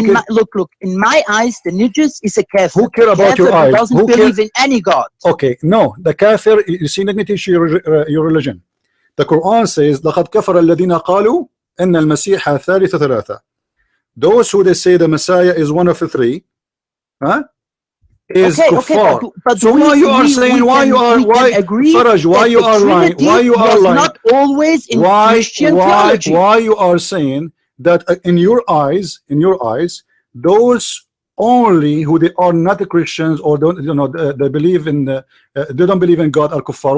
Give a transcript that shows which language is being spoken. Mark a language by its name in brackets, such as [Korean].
[English] Look, in my eyes, the najis is a kafir. Who care about your eyes? Doesn't believe in any God. Okay, no, the kafir, you see, let me teach you your religion. [Arabic] The Quran says, لَقَدْ كَفَرَ الَّذِينَ قَالُوا إِنَّ الْمَسِيحَ ثَالِثُ ثَلَاثَةٍ. [English] Those who they say the Messiah is one of the three, is kuffar. But so why you are saying, why you are lying? Why you are lying? Not always in Christian theology. Why you are saying that in your eyes, those only who they are not Christians or don't, they believe in they don't believe in God are kuffar?